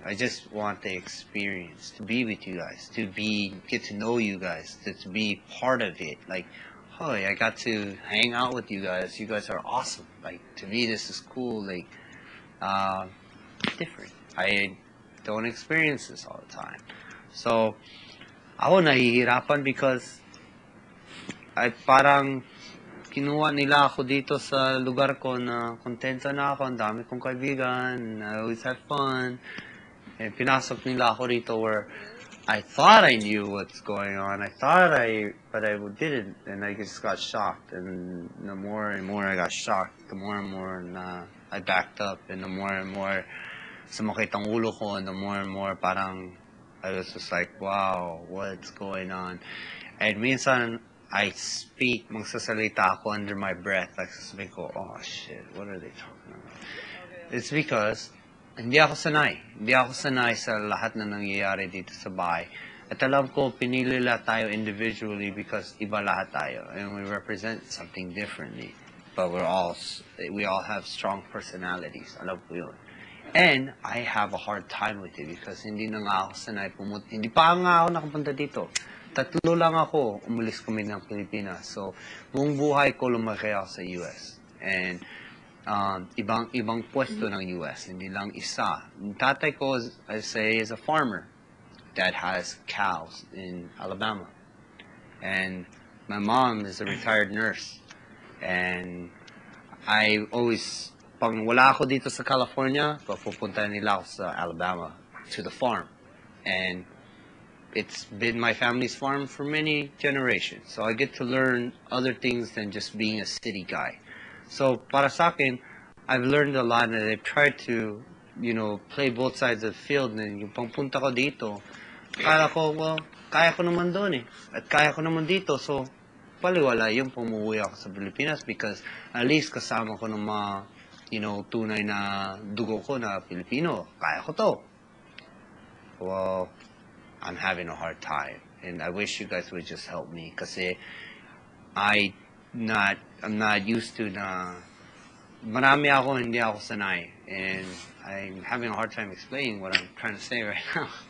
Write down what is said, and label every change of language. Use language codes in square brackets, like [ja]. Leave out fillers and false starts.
[en] I just want the experience to be with you guys, get to know you guys, to be part of it. Like, oh, I got to hang out with you guys. You guys are awesome. Like, to me, this is cool. Like, different. I don't experience this all the time. [tl] So, ako nahihirapan because ay parang kinuha nila ako dito sa lugar ko na kontento na ako, ang dami kong kaibigan, [en] I always have fun. And [tl] pinasok nila ako rito [en] where I thought I knew what's going on. But I didn't. And I just got shocked. And the more and more I got shocked, the more and more na I backed up. And the more and more [tl] sumakit ang ulo ko. [en] And the more and more parang I was just like, wow, what's going on? And minsan, I speak, [tl] magsasalita ako [en] under my breath. Like, [tl] sasabihin ko, [en] oh shit, what are they talking about? [tl] It's because, hindi ako sanay sa lahat na nangyayari dito sa bahay. At alam ko, pinili lahat tayo individually because iba lahat tayo. [en] And we represent something differently. But we all have strong personalities. [tl] Alam ko yun. [en] And I have a hard time with it because [tl] hindi na nga ako sanay pumunta. Hindi pa nga ako nakapunta dito. 3 lang ako, umalis kami ng Pilipinas. So, buong buhay ko lumaki ako sa US. And ibang pwesto ng US, hindi lang isa. Yung tatay ko, [en] I say, is a farmer that has cows in Alabama. And my mom is a retired nurse. And I always, [tl] pag wala ako dito sa California, pupunta nila ako [en] sa Alabama to the farm. And it's been my family's farm for many generations. So I get to learn other things than just being a city guy. So [tl] para sa akin, [en] I've learned a lot and I've tried to, play both sides of the field. [tl] And yung pangpunta ko dito, kaya ko, well, kaya ko naman doon eh. At kaya ko naman dito. So, paliwala yung pumuwi ako sa Pilipinas because at least kasama ko ng mga, tunay na dugo ko na Pilipino. Kaya ko to. [en] Well, I'm having a hard time, and I wish you guys would just help me, kasi I'm not used to [tl] na marami ako, hindi ako sanay, [en] and I'm having a hard time explaining what I'm trying to say right now.